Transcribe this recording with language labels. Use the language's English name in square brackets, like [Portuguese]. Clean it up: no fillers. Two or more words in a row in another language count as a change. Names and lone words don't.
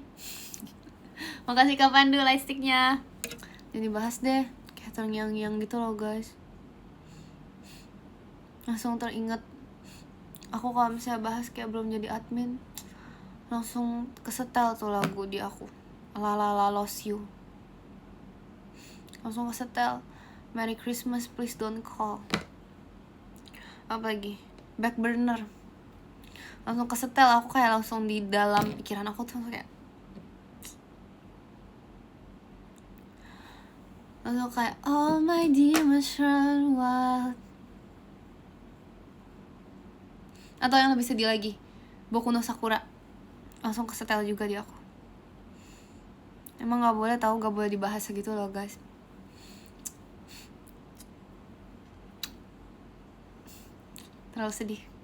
[Indonesian] Makasih Kak Pandu lightsticknya. Jangan dibahas deh, kayak terngiang-ngiang gitu loh guys. Langsung teringat aku kalau misalnya bahas kayak belum jadi admin, langsung kesetel tuh lagu di aku, La La La Lost You. Langsung kesetel Merry Christmas Please Don't Call. Apa lagi? Back Burner. Langsung kesetel, aku kayak langsung di dalam pikiran aku tuh kayak langsung kayak [English] all my demons run wild. [Indonesian] Atau yang lebih sedih lagi, Boku no Sakura. Langsung kesetel juga di aku. Emang gak boleh tahu, gak boleh dibahas segitu loh guys. Terlalu sedih.